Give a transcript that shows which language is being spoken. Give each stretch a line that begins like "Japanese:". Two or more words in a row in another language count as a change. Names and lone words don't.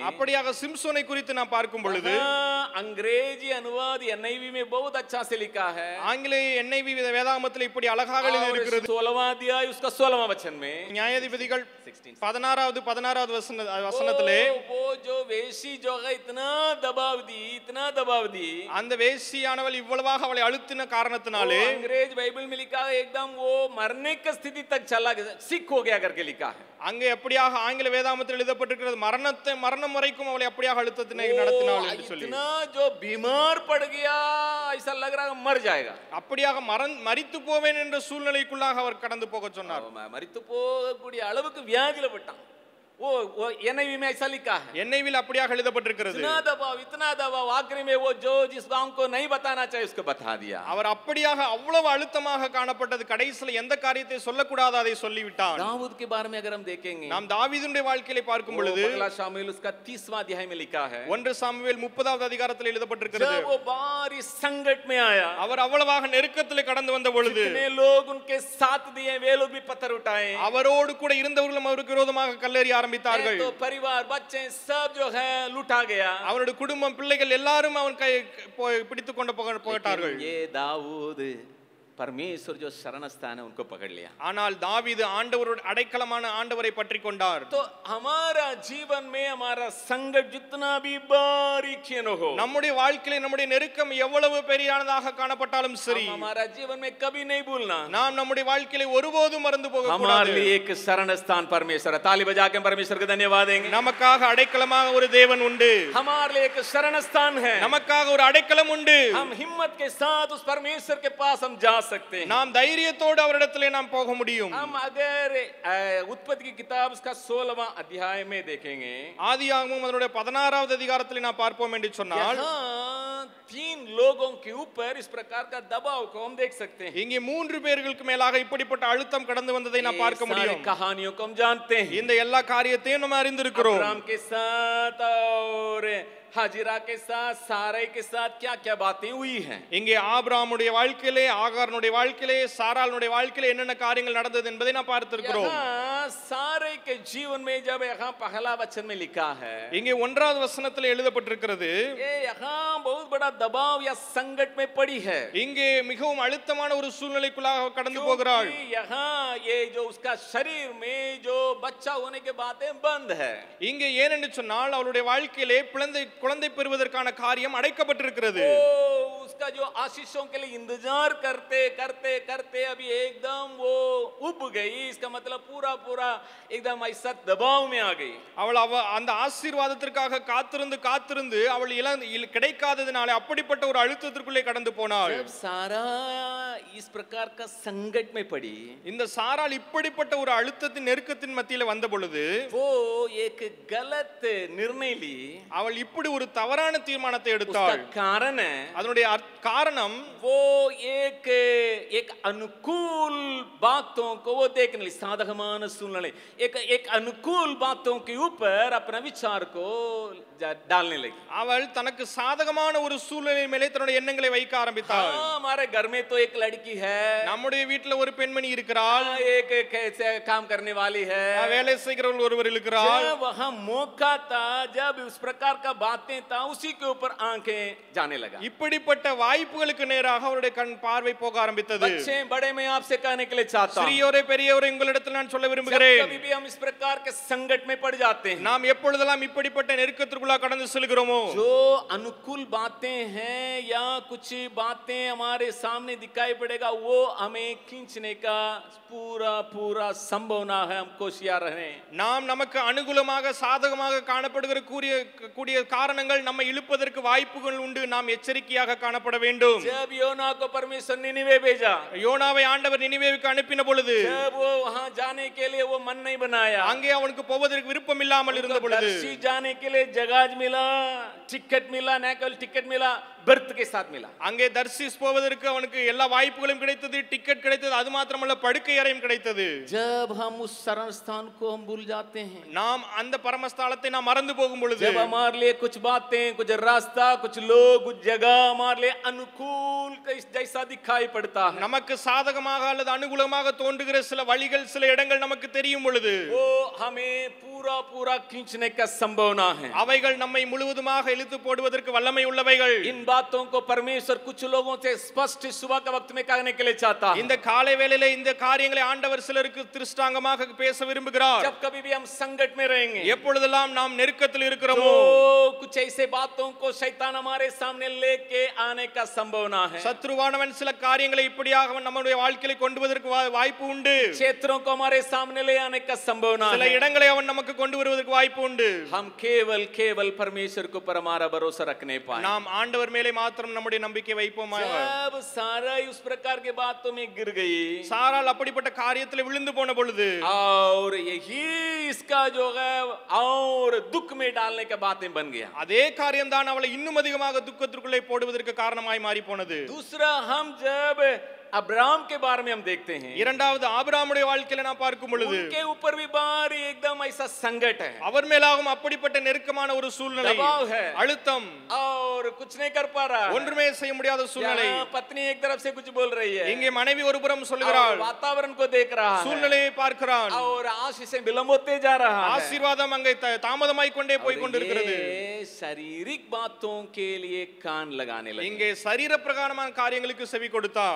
Tamil: அப்படியாக சிம்சோனை குறித்து நாம் பார்க்கும் பொழுது
Hindi: अंग्रेजी अनुवाद NIV में बहुत अच्छा से लिखा है,
Tamil: ஆங்கிலேய NIV வேதாகமத்தில் இப்படி அழகாக எழுதி இருக்கிறது.
Hindi: 16वां अध्याय उसका 16वां वचन में,
Tamil: நியாயாதிபதிகள் 16வது வசனத்திலே
Hindi: वो जो वेशी जो है इतना दबाव दी,
Tamil: அந்த வேசியானவள் இவ்வளவாக அவளை அழுத்தின காரணத்தினாலே
Hindi: अंग्रेज बाइबल में लिखा है एकदम वो मरने की स्थिति तक चला गया, सिक हो गया करके लिखा है।
Tamil: அங்கே எப்படியாக ஆங்கில வேதாகமத்தில் எழுதப்பட்டிருக்கிறது, மரணம் வரைக்கும் அவளை அப்படியாக அழுத்தத்தினை நடத்தினாள் என்று சொல்லி.
Hindi: इतना जो बीमार पड़ गया ऐसा लग रहा है मर जाएगा,
Tamil: அப்படியாக மரித்து போவேன் என்ற சூழ்நிலைக்குள்ளாக அவர் கடந்து போக சொன்னார். மரித்து போகக்கூடிய அளவுக்கு வியாதியில பட்டான்.
Hindi: वो NIV में ऐसा लिखा है,
Tamil: NIV அப்படியாக எழுதப்பட்டிருக்கிறது.
Hindi: इतना दबाव आखिरी में वो जो जिस काम को नहीं बताना चाहिए उसको बता दिया।
Tamil: அவர் அப்படியாக அவ்வளவு அழுத்தமாக காணப்பட்டது, கடைசியில் எந்த காரியத்தை சொல்லக்கூடாதோ அதை சொல்லிவிட்டார்.
Hindi: दाऊद के बारे में अगर हम देखेंगे,
Tamil: நாம் தாவீதுடைய வாழ்க்கையை பார்க்கும் பொழுது
Hindi: पहला शामूएल उसका 30वां अध्याय में लिखा है,
Tamil: 1 சாமுவேல் 30வது அதிகாரத்தில் எழுதப்பட்டிருக்கிறது.
Hindi: जब वो भारी संकट में आया,
Tamil: அவர் அவ்வளவாக நெருக்கத்தில் கடந்து வந்த பொழுது
Hindi: जितने लोग उनके साथ दिए वे लोग भी पत्थर उठाए,
Tamil: அவரோடு கூட இருந்தவர்களும் அவருக்கு விரோதமாக கல்லெறிய ஆரம்பித்தார்கள்.
Hindi: तो परिवार बच्चे सब जो है लूटा गया,
Tamil: அவருடைய குடும்பம் பிள்ளைகள் எல்லாரும் அவன் கை பிடித்துக் கொண்டு போகட்டார்கள்.
Hindi: ये दाऊद परमेश्वर जो शरण स्थान है उनको पकड़ लिया।
Tamil: ஆனால் தாவீது ஆண்டவரோட அடைக்கலமான ஆண்டவரை பற்றி கொண்டார்.
Hindi: तो हमारा जीवन में हमारा संकट जितना भी बारीक क्यों न हो,
Tamil: நம்முடைய வாழ்க்கையில நம்முடைய நெருக்கம் எவ்வளவு பெரியானதாக காணப்பட்டாலும் சரி,
Hindi: हमारा जीवन में कभी नहीं भूलना,
Tamil: நாம் நம்முடைய வாழ்க்கையில ஒருபோதும் மறந்து போக
Hindi: हमारे
Tamil: கூடாது.
Hindi: लिए एक शरण स्थान परमेश्वर है। ताली बजा के परमेश्वर को धन्यवाद देंगे।
Tamil: நமக்காக அடைக்கலமாக ஒரு தேவன் உண்டு,
Hindi: हमारे लिए एक शरण स्थान है,
Tamil: நமக்காக ஒரு அடைக்கலம் உண்டு.
Hindi: हम हिम्मत के साथ उस परमेश्वर के पास हम जा सकते हैं।
Tamil: நாம் தைரியத்தோடு அவரிடத்திலே நாம் போக முடியும்.
Hindi: हम अगर उत्पत्ति की किताब उसका 16वां अध्याय में देखेंगे,
Tamil: ஆதியாகமம் அதனுடைய 16வது அதிகாரத்தில் நாம் பார்ப்போம் என்று சொன்னால்,
Hindi: यहाँ 3 लोगों के ऊपर इस प्रकार का दबाव को हम देख सकते हैं।
Tamil: இங்கே 3 பேர்களுக்கு மேலாக இப்படிப்பட்ட அழுத்தம் கடந்து வந்ததை நாம் பார்க்க முடியும்.
Hindi: कहानियों को हम जानते हैं,
Tamil: இந்த எல்லா காரியத்தையும் நாம் அறிந்திருக்கிறோம்.
Hindi: अब्राहम के साथ और हाजिरा के साथ, सारै के साथ क्या क्या बातें हुई हैं।
Tamil: இங்கே ஆபிரகாமுடைய வாழ்க்கையிலே, ஆகாருடைய வாழ்க்கையிலே, சாராளுடைய வாழ்க்கையிலே என்னென்ன காரியங்கள் நடந்தது என்பதை நாம் பார்த்திருக்கிறோம்.
Hindi: सारै के जीवन में जब यहाँ पहला वचन में लिखा है,
Tamil: இங்கே 1வது வசனத்தில் எழுதப்பட்டிருக்கிறது,
Hindi: ये यहाँ बहुत बड़ा दबाव या संकट में पड़ी है,
Tamil: இங்கே மிகவும் அழுத்தமான ஒரு சூழ்நிலைக்குள்ளாக கடந்து போகிறாள்.
Hindi: यहाँ ये जो उसका शरीर में जो बच्चा होने के बातें बंद है,
Tamil: இங்கே ஏனென்று சொன்னால் அவளுடைய வாழ்க்கையிலே குழந்தை பெறுவதற்கான காரியம் அடைக்கப்பட்டிருக்கிறது.
Hindi: उसका जो आशीषों के लिए इंतजार करते करते करते अभी एकदम वो उब गई, इसका मतलब पूरा एकदम ऐसा दबाव में आ गई.
Tamil: அவள் அந்த ஆசீர்வாதத்திற்காக காத்திருந்து அவள் கிடைக்காததினாலே அப்படிப்பட்ட ஒரு அழுத்தத்திற்குள்ளே கடந்து போனாள்.
Hindi: जब सारा इस प्रकार का संकट में पड़ी,
Tamil: இந்த சாராள் இப்படிப்பட்ட ஒரு அழுத்தத்தின் நெருக்கத்தின் மத்தியில வந்த பொழுது
Hindi: वो एक गलत निर्णय ली.
Tamil: அவள் இப்படி இப்படி ஒரு தவறான தீர்மானத்தை எடுத்தாள்.
Hindi: कारण है
Tamil: அதனுடைய காரணம்
Hindi: वो एक अनुकूल बातों को वो देखने लिए साधकमान सुनने एक अनुकूल बातों के ऊपर अपना विचार को डालने लगी.
Tamil: அவள் தனக்கு சாதகமான ஒரு சூழ்நிலை மேலே தன்னுடைய எண்ணங்களை வைக்க ஆரம்பித்தாள்.
Hindi: हमारे घर में तो एक लड़की है,
Tamil: நம்முடைய வீட்ல ஒரு பெண்மணி இருக்கிறாள்,
Hindi: एक काम करने वाली है,
Tamil: வேலை செய்கிறவள் ஒருவர் இருக்கிறாள்.
Hindi: जब वहां मौका था, जब उस प्रकार का बातें था, उसी के ऊपर आंखें जाने लगा.
Tamil: இப்படிப்பட்ட வாய்ப்புகளுக்கு நேராக அவருடைய கண் பார்வை போக ஆரம்பித்தது.
Hindi: बच्चे बड़े मैं आपसे कहने के लिए चाहता हूं,
Tamil: சிறியோரே பெரியவரே உங்களிடத்தில் நான் சொல்ல விரும்புகிறேன்,
Hindi: कभी भी हम इस प्रकार के संकट में पड़ जाते हैं,
Tamil: நாம் எப்பொழுதெல்லாம் இப்படிப்பட்ட நெருக்கத்திற்குள்ள கடந்து செல்கிறோமோ,
Hindi: जो अनुकूल बातें हैं या कुछ बातें हमारे सामने दिखाई पड़ेगा, वो हमें खींचने का पूरा संभावना है. हम कोशियार रहें.
Tamil: நாம் நமக்கு அனுகூலமாக சாதகமாக காணப்படுகிற கூடிய காரணங்கள் நம்மை இழுப்பதற்கு வாய்ப்புகள் உண்டு. நாம் எச்சரிக்கையாக காணப்பட வேண்டும்.
Hindi: जब योना को परमेश्वर निनिवे भेजा,
Tamil: யோனாவை ஆண்டவர் நினிவேவுக்கு அனுப்பின பொழுது,
Hindi: जब वो वहां जाने के लिए वो मन नहीं बनाया,
Tamil: அங்கே அவனுக்கு போவதற்கு விருப்பம் இல்லாமல் இருந்த பொழுது,
Hindi: दर्शी जाने के लिए जगह मिला, टिकट मिला, न केवल टिकट मिला, बर्थ के साथ मिला.
Tamil: அங்கே தர்ஷீஸ் போவதற்கு அவனுக்கு எல்லா வாய்ப்புகளும் கிடைத்தது, டிக்கெட் கிடைத்தது, அது மாத்திரமல்ல படுக்கை அறையும் கிடைத்தது.
Hindi: जब हम उस शरण स्थान को हम भूल जाते हैं,
Tamil: நாம் அந்த பரமஸ்தலத்தை நாம் மறந்து போகும் பொழுது,
Hindi: जब हमारे लिए कुछ बातें, कुछ रास्ता, कुछ लोग, कुछ जगह हमारे लिए अनुकूल जैसा दिखाई पड़ता है,
Tamil: நமக்கு சாதகமாக அல்லது அனுகூலமாக தோன்றுகிற சில வழிகள், சில இடங்கள் நமக்கு தெரியும் பொழுது,
Hindi: वो हमें पूरा खींचने का संभावना है.
Tamil: அவைகள் நம்மை முழுவதுமாக இழுத்து போடுவதற்கு வல்லமை உள்ளவைகள்.
Hindi: इन बातों को परमेश्वर कुछ लोगों से स्पष्ट सुबह के वक्त में कहने के लिए चाहता है.
Tamil: இந்த காலை வேளையிலே இந்த காரியங்களை ஆண்டவர் சிலருக்கு திருஷ்டாங்கமாக பேச விரும்புகிறார்.
Hindi: जब कभी भी हम संकट में रहेंगे,
Tamil: எப்பொழுதெல்லாம் நாம் நெருக்கத்தில் இருக்கிறோமோ,
Hindi: कुछ ऐसे बातों को शैतान हमारे सामने लेके आने का संभावना है.
Tamil: சத்ருவானவன் சில காரியங்களை இப்படியாக நம்முடைய வாழ்க்கையில கொண்டு வருவதற்கு வாய்ப்பு உண்டு.
Hindi: क्षेत्रों को हमारे सामने ले आने का संभावना है.
Tamil: சில இடங்களை அவன் நமக்கு கொண்டு வருவதற்கு வாய்ப்பு உண்டு.
Hindi: हम केवल परमेश्वर के ऊपर हमारा भरोसा रखने पाए.
Tamil: நாம் ஆண்டவர் மேலே மாத்திரம் நம்முடைய நம்பிக்கை வைப்போம்.
Hindi: जब सारा उस प्रकार के बातों में गिर गई,
Tamil: சாராள் அப்படிப்பட்ட காரியத்தில் விழுந்து போன பொழுது,
Hindi: और यही इसका जो है और दुख में डालने का बातें बन गया.
Tamil: அதே காரியம் தான் அவளை இன்னும் அதிகமாக துக்கத்திற்குள்ளே போடுவதற்கு காரணமாய் மாறி போனது.
Hindi: दूसरा, हम जब अब्राहम के बारे में हम देखते हैं,
Tamil: இரண்டாவது ஆபிரகாமுடைய வாழ்க்கையில நான் பார்க்கும் பொழுது,
Hindi: उनके ऊपर भी भारी एकदम ऐसा संकट है,
Tamil: அவர் மேலாகும் அப்படிப்பட்ட நெருக்கமான ஒரு சூழ்நிலை,
Hindi: दबाव है,
Tamil: அழுத்தம்,
Hindi: और कुछ नहीं कर पा रहा,
Tamil: ஒன்றுமே செய்ய முடியாத சூழ்நிலை.
Hindi: पत्नी एक तरफ से कुछ बोल रही है,
Tamil: இங்கே மனைவி ஒரு புறம் சொல்லுகிறாள்,
Hindi: वातावरण को देख रहा है,
Tamil: சூழ்நிலையை பார்க்கிறான்,
Hindi: और आशीष से विलंब होते जा रहा है,
Tamil: ஆசீர்வாதம் அங்கே தாமதமாய் கொண்டே போய் கொண்டிருக்கிறது.
Hindi: शारीरिक बातों के लिए कान लगाने लगे.
Tamil: இங்கே சரீர பிரகாரமான காரியங்களுக்கு செவி கொடுத்தார்.